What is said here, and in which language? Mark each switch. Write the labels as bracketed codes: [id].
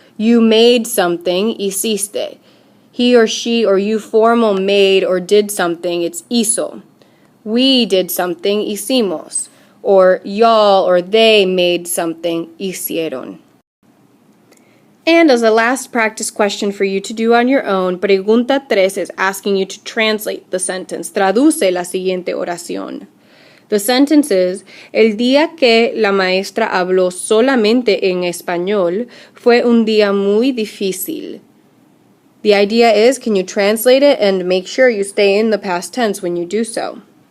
[en] You made something, hiciste. He or she or you formal made or did something, it's hizo. We did something, hicimos. Or y'all or they made something, hicieron. And as a last practice question for you to do on your own, pregunta 3 is asking you to translate the sentence. [es] Traduce la siguiente oración. [en] The sentence is, [es] el día que la maestra habló solamente en español fue un día muy difícil. [en] The idea is, can you translate it and make sure you stay in the past tense when you do so?